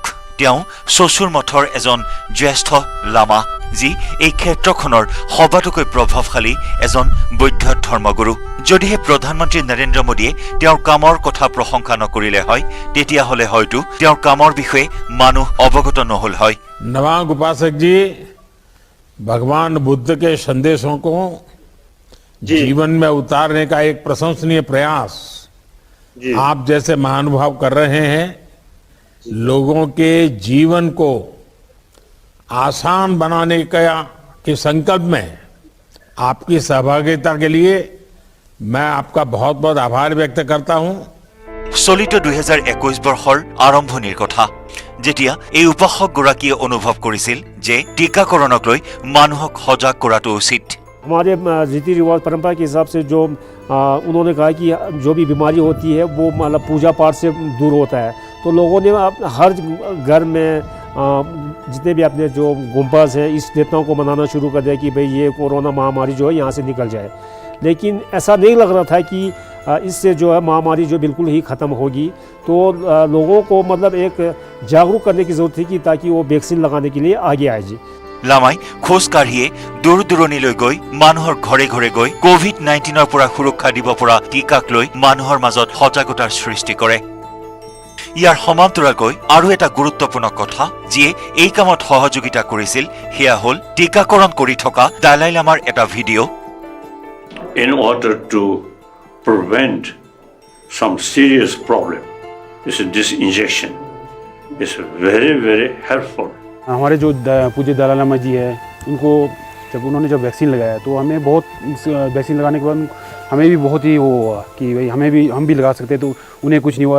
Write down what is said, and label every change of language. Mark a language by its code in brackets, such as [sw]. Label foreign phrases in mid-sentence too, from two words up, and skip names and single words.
[as] তেওঁ চচুৰ মঠৰ এজন জ্যেষ্ঠ লামা, যি এই ক্ষেত্ৰখনৰ সবাতোকৈ প্ৰভাৱশালী এজন বৌদ্ধ ধৰ্মগুৰু। যদিহে প্ৰধানমন্ত্ৰী নৰেন্দ্ৰ মোদীয়ে তেওঁৰ কামৰ কথা প্ৰশংসা নকৰিলে হয়, তেতিয়াহ'লে হয়তো তেওঁৰ কামৰ বিষয়ে মানুহ অৱগত নহল হয়। [hi] नवांग उपासक जी, भगवान बुद्ध के संदेशों को जीवन में उतारने का एक प्रशंसनीय प्रयास आप जैसे महानुभाव कर रहे हैं। लोगों के जीवन को आसान बनाने के संकल्प में आपकी सहभागिता के लिए मैं आपका बहुत बहुत आभार व्यक्त करता हूं। [as] চলিত 2021 বৰ্ষৰ আৰম্ভণিৰ কথা, যেতিয়া এই উপাসকগৰাকীয়ে অনুভৱ কৰিছিল যে টীকাকৰণক লৈ মানুহক সজাগ কৰাটো উচিত। [hi] हमारे रीति रिवाज परंपरा के हिसाब से जो उन्होंने कहा कि जो भी बीमारी होती है वो मतलब पूजा पाठ से दूर होता है, तो लोगों ने हर घर में जितने भी अपने जो गुंबज हैं इस देवताओं को मनाना शुरू कर दिया कि भाई ये कोरोना महामारी जो है यहाँ से निकल जाए। लेकिन ऐसा नहीं लग रहा था कि इससे जो है महामारी जो बिल्कुल ही ख़त्म होगी। तो लोगों को मतलब एक जागरूक करने की ज़रूरत थी कि ताकि वो वैक्सीन लगाने के लिए आगे आए जी। [as] লামাই খোজ কাঢ়িয়ে দূৰ দূৰণিলৈ গৈ মানুহৰ ঘৰে ঘৰে গৈ কোভিড-19ৰ পৰা সুৰক্ষা দিব পৰা টীকাক লৈ মানুহৰ মাজত সজাগতাৰ সৃষ্টি কৰে। ইয়াৰ সমান্তৰালকৈ আৰু এটা গুৰুত্বপূৰ্ণ কথা যিয়ে এই কামত সহযোগিতা কৰিছিল সেয়া হ'ল টিকাকৰণ কৰি থকা দালাই লামাৰ এটা ভিডিঅ'। [en] In order to prevent some serious problem, this injection is very, very helpful. [hi] हमारे जो पूज्य दलाई लामा जी है उनको उन्होंने जब वैक्सीन लगाया तो हमें बहुत वैक्सीन लगाने के बाद हमें भी बहुत ही वो हुआ कि भाई हम भी लगा सकते हैं, तो उन्हें कुछ नहीं हुआ।